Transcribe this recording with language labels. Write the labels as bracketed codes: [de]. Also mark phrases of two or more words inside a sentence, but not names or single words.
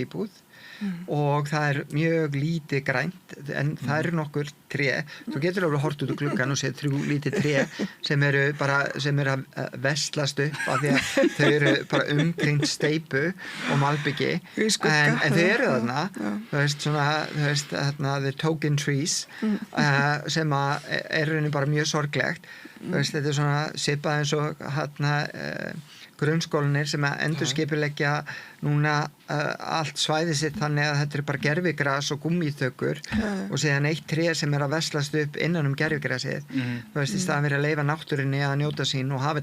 [is] íbúð og það er mjög lítið grænt en það eru nokkur tré þú getur alveg hort út úr gluggann og séð 3 lítið tré sem eru að veslast upp af því að þau eru bara umkringt steypu og malbyggi en þau eru þarna þú veist þarna [en] the token trees [is] sem að er raunin bara mjög sorglegt þú veist þetta er svona svipað eins og grunnskólanir sem að endurskipuleggja núna allt svæði sitt þannig að þetta er bara gervigras og gúmmíþökur og síðan eitt tré sem er að veslast upp innan gervigrasið þú veist í staðan fyrir að leyfa náttúrunni að njóta sín og hafa